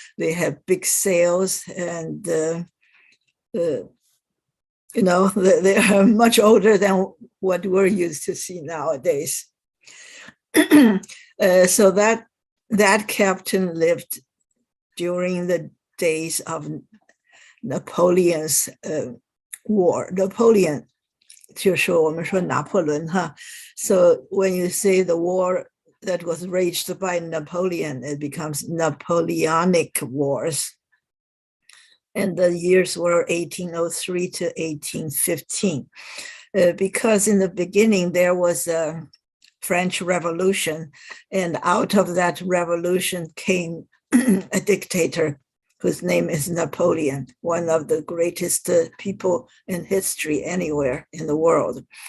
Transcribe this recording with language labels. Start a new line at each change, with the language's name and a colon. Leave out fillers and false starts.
English: They have big sails and, they are much older than what we're used to see nowadays. So that captain lived during the days of Napoleon's war.
Chinese: Napoleon 就是我们说拿破仑哈.
English: So when you say the war that was waged by Napoleon, it becomes Napoleonic Wars. And the years were 1803 to 1815. Because in the beginning there was a French Revolution, and out of that revolution came a dictator whose name is Napoleon, one of the greatest people in history anywhere in the world.